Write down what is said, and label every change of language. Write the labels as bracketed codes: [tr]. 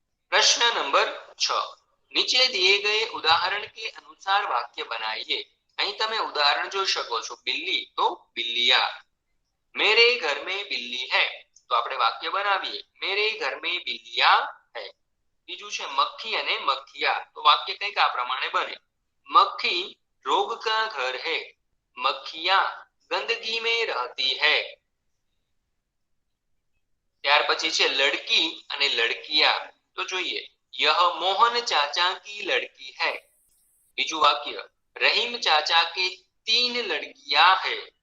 [hi] प्रश्न नंबर 6, नीचे दिए गए उदाहरण के अनुसार वाक्य बनाइए। [gu] અહીં તમે ઉદાહરણ જોઈ શકો છો। [hi] बिल्ली तो बिल्लिया। मेरे घर में बिल्ली है। तो [gu] આપણે વાક્ય બનાવીએ, [hi] मेरे घर में बिल्लिया है। [gu] બીજું છે મક્ખી અને મક્ખિયા। તો વાક્ય કંઈક આ પ્રમાણે બને, મક્ખી [hi] रोग का घर है, मक्खियां गंदगी में रहती है। [gu] ત્યાર પછી છે લડકી અને લડકિયા। તો જોઈએ, [hi] यह मोहन चाचा की लड़की है। [gu] બીજું વાક્ય, [hi] रहीम चाचा के 3 लड़कियां है।